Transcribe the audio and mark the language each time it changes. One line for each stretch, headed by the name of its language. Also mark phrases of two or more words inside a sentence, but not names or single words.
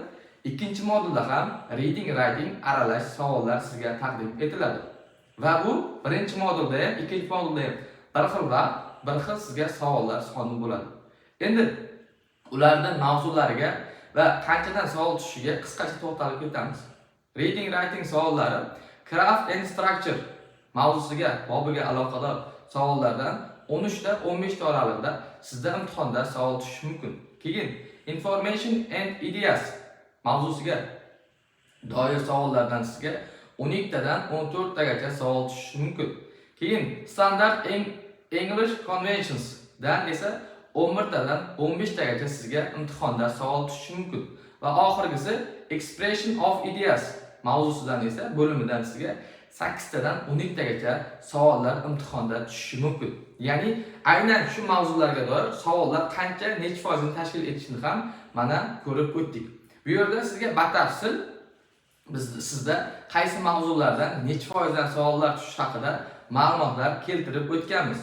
Uzbek: Ikkinchi modulda ham
English: reading, writing
Uzbek: aralash savollar sizga taqdim etiladi. Va bu birinchi modulda ham, ikkinchi modulda ham bir xil vaqt, bir xil sizga savollar soni bo'ladi. Endi ularning mavzulariga va qanchadan savol tushishiga qisqacha to'xtalib o'tamiz.
English: Reading, writing
Uzbek: savollari
English: craft and structure
Uzbek: mavzusiga, bobiga aloqador savollardan 13 ta 15 ta oralig'ida sizda imtihonda savol tushishi mumkin. Keyin
English: information and ideas
Uzbek: mavzusiga doir savollardan sizga 12 tadan 14 tagacha savol tushishi mumkin. Keyin
English: standard English conventions
Uzbek: dan esa 11 tadan 15 tagacha sizga imtihonda savol tushishi mumkin. Va oxirgisi
English: expression of ideas
Uzbek: mavzusidan esa bo'limidan sizga 8 tadan 12 tagacha savollar imtihonda tushishi mumkin. Ya'ni aynan shu mavzularga doir savollar qancha, necha foizini tashkil etishini ham mana ko'rib o'tdik. Bu yerda sizga batafsil sizda qaysi mavzulardan necha foizdan savollar tushishi haqida ma'lumotlar keltirib o'tganmiz.